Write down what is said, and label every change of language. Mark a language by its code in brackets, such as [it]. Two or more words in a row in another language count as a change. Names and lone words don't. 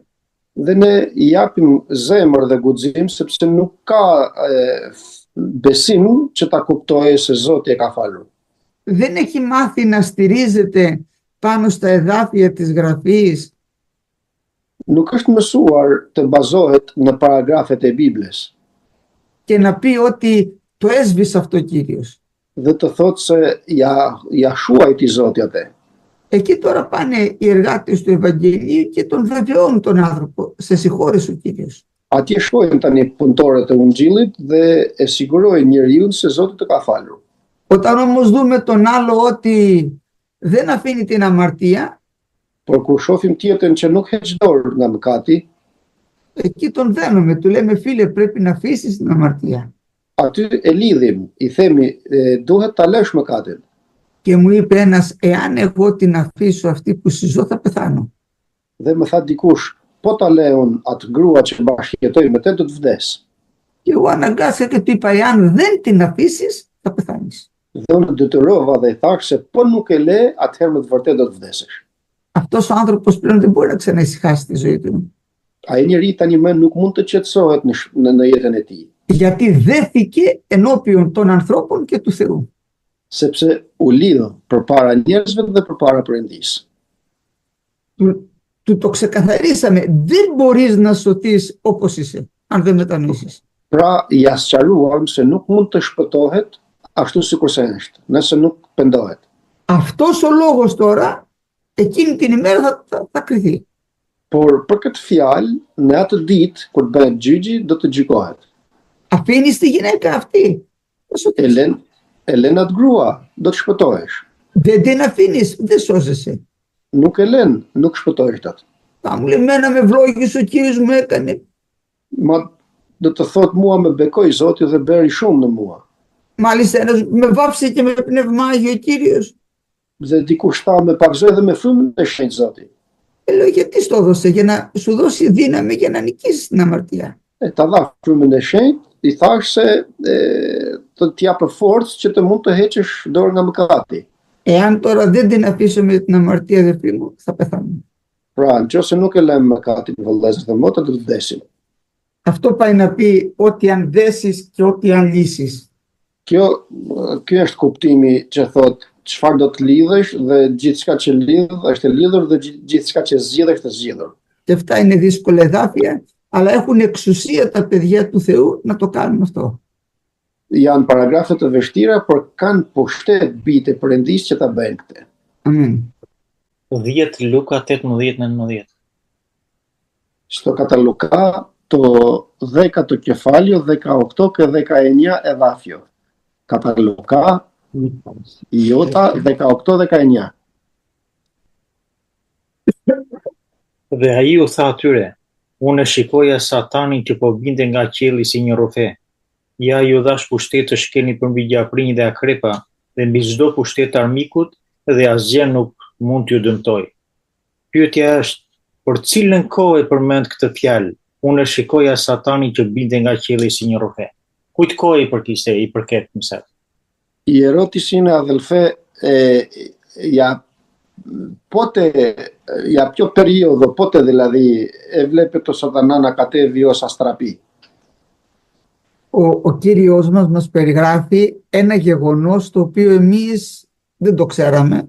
[sq] Dhe ne i japim zemër dhe guxim sepse nuk ka besim që ta kuptojë se Zoti e ka falur. [el] Δεν έχει μάθει να στηρίζεται πάνω στα εδάφια της Γραφής. [sq] Nuk është mësuar të bazohet në paragrafet e Biblës [el] Και να πει ότι το έσβησε αυτό ο Κύριος. [sq] dhe të thotë se ja shuajti Zoti atë. [el] Εκεί τώρα πάνε οι εργάτες του Ευαγγελίου και τον βεβαιώνουν τον άνθρωπο. Σε συγχώρεσε ο Κύριος. [sq] Atje shkojnë tani punëtorët e Ungjillit dhe e sigurojnë njeriu se Zoti të ka falur. [el] Όταν όμως δούμε τον άλλο ότι δεν αφήνει την αμαρτία, [sq] Por kur shohim tjetrin që nuk heq dorë nga mëkati, [el] εκεί τον δένουμε. Του λέμε, φίλε, πρέπει να αφήσεις την αμαρτία. [sq] aty e lidhim, i themi duhet ta lësh mëkatin. [el] Και μου είπε ένας, εάν εγώ την αφήσω αυτή που συζώ θα πεθάνω. [sq] Dhe më tha dikush, po ta lejon atë grua që bashkëjetoj me te do të vdes. [el] Και εγώ αναγκάστηκα και του είπα, εάν δεν την αφήσεις, θα πεθάνεις. [sq] Dhe unë detyrova dhe i thash se po nuk e le, atëherë me të vërtetë do të vdesësh. [el] Αυτός ο άνθρωπος πλέον δεν μπορεί να ξαναησυχάσει τη ζωή του. [sq] Ai njeri tani më nuk mund të qetësohet në jetën e tij, [el] Γιατί δέθηκε ενώπιον των ανθρώπων και του Θεού. [sq] sepse u lidh përpara njerëzve dhe përpara Perëndisë. [el] Του το ξεκαθαρίσαμε, δεν μπορείς να σωθείς όπως είσαι, αν δεν μετανοήσεις. [sq] Pra, ja sqaruam se nuk mund të shpëtohet ashtu sikurse është, nëse nuk pendohet. [el] Αυτός ο λόγος τώρα, εκείνη την ημέρα θα κριθεί. [sq] Por për këtë fjalë, në atë ditë kur bëhet gjyqi, do të gjykohet. [el] Αφήνεις τη γυναίκα αυτή. [sq] Elen atë grua, do të shpëtohesh. [el] Δεν την αφήνεις, δεν σώζεσαι. [sq] Nuk nuk shpëtohesh dot. [el] Θα μου λέει, μένα με ευλόγησε ο Κύριος μου έκανε. [sq] Ma do të thot mua me bekoj Zoti dhe bëri shumë në mua. [el] Μάλιστα ένας με βάψε και με πνεύμα Άγιο ο Κύριος. [sq] Dhe dikush tha me pakzoj dhe me frymën e shenjtë Zoti. [el] Λέω, γιατί στο έδωσε, για να σου δώσει δύναμη για να νικήσεις την αμαρτία. [sq] Ta dha frymën e shenjtë, i thash se të t'japë forcë që të mund të heqësh dorë nga mëkati. [el] Εάν τώρα δεν την αφήσουμε την αμαρτία, αδερφοί μου, θα πεθάνουμε. [sq] Pra, nëse nuk e lëm mëkatin, vëllezër dhe motra, do të vdesim. [el] Αυτό πάει να πει ότι αν δέσεις και ότι αν λύσεις. [sq] Ky është kuptimi që thot çfarë do të lidhësh dhe gjithçka që lidh është e lidhur dhe gjithçka që zgjidhesh të zgjidhur. [el] Και αυτά είναι δύσκολα εδάφια, αλλά έχουν εξουσία τα παιδιά του Θεού να το κάνουν αυτό. [sq] Janë paragrafe të vështira, por kanë pushtet bijtë e Perëndisë që ta bëjnë këtë. Amen. 10 Luka 18-19. [el] Στο κατά Λουκά το 10ο κεφάλαιο, 18 και 19 εδάφιο. Κατά Λουκά, Ιώτα 18-19. [sq] Dhe ai u tha atyre, unë shikoja Satanin që po binte nga qielli si një rrofe. Ja ju dhash pushtet të shkeni përmbi gjaprinj dhe akrepa dhe mbi çdo pushtet armikut dhe asgjë nuk mund t'ju dëmtoj. Pyetja është, për cilën kohë e përmend këtë fjalë? Unë shikoja Satanin që binte nga qielli si një rrofe. Kujt kohë i përket mësat? [el] Η ερώτηση είναι, αδελφέ, για ποιο περίοδο, πότε δηλαδή έβλεπε το Σατανά να κατέβει ως αστραπή. Ο Κύριος μας περιγράφει ένα γεγονός το οποίο εμείς δεν το ξέραμε.